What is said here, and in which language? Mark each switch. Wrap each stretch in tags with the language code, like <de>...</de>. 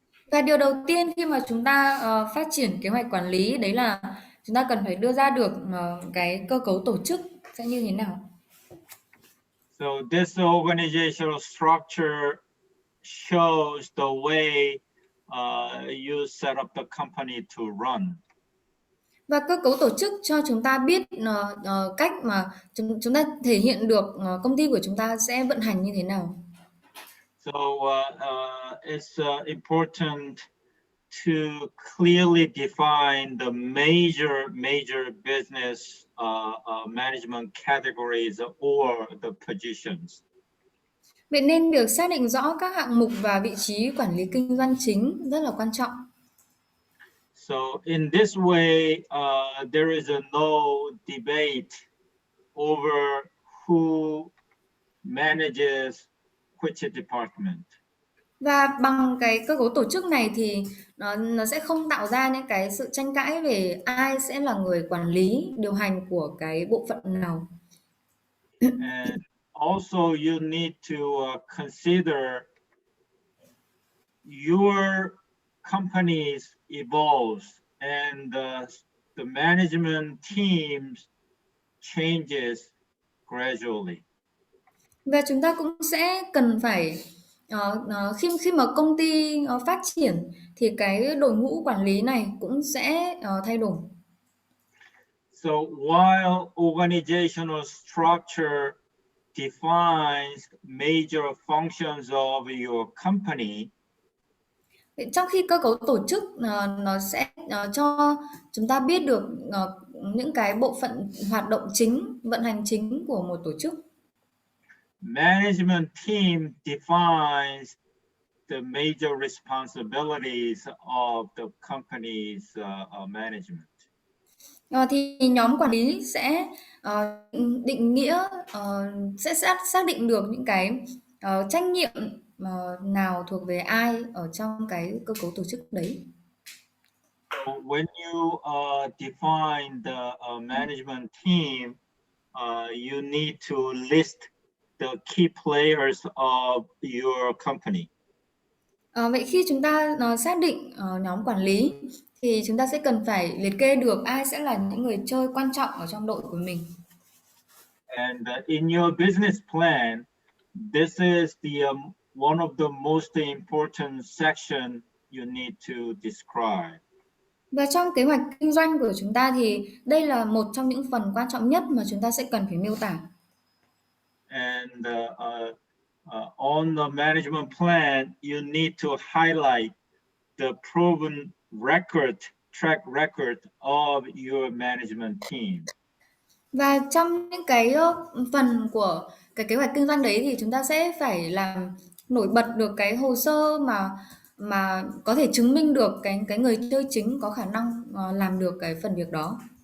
<vi>Và điều đầu tiên khi mà chúng ta phát triển kế hoạch quản lý đấy là chúng ta cần phải đưa ra được cái cơ cấu tổ chức sẽ như thế nào.</vi> <en>So this organizational structure shows the way you set up the company to run.</en> <vi>Và cơ cấu tổ chức cho chúng ta biết cách mà chúng ta thể hiện được công ty của chúng ta sẽ vận hành như thế nào.</vi> <en>So it's important to clearly define the major business management categories or the positions.</en> <vi>Vậy nên việc xác định rõ các hạng mục và vị trí quản lý kinh doanh chính rất là quan trọng.</vi> <en>So in this way, there is no debate over who manages which department.</en> <vi>Và bằng cái cơ cấu tổ chức này thì nó sẽ không tạo ra những cái sự tranh cãi về ai sẽ là người quản lý, điều hành của cái bộ phận nào.</vi> <en>And also you need to consider your companies evolves and the management teams changes gradually.</en> <vi>Và chúng ta cũng sẽ cần phải khi mà công ty phát triển thì cái đội ngũ quản lý này cũng sẽ thay đổi.</vi> <en>So while organizational structure defines major functions of your company,</en> <vi>Trong khi cơ cấu tổ chức nó sẽ cho chúng ta biết được những cái bộ phận hoạt động chính, vận hành chính của một tổ chức.</vi> <en>management team defines the major responsibilities of the company's management.</en> <vi>Thì nhóm quản lý sẽ định nghĩa sẽ xác định được những cái trách nhiệm nào thuộc về ai ở trong cái cơ cấu tổ chức đấy.</vi> <en>So when you define the management team, you need to list the key players of your company.</en> <vi>Vậy khi chúng ta xác định nhóm quản lý thì chúng ta sẽ cần phải liệt kê được ai sẽ là những người chơi quan trọng ở trong đội của mình.</vi> <en>And in your business plan, this is one of the most important section you need to describe.</en> <vi>Và trong kế hoạch kinh doanh của chúng ta thì đây là một trong những phần quan trọng nhất mà chúng ta sẽ cần phải miêu tả.</vi> <en>And on the management plan, you need to highlight the proven track record of your management team.</en> <vi>Và trong những cái phần của cái kế hoạch kinh doanh đấy thì chúng ta sẽ phải làm nổi bật được cái hồ sơ mà có thể chứng minh được cái người chơi chính có khả năng làm được cái phần việc đó.</vi>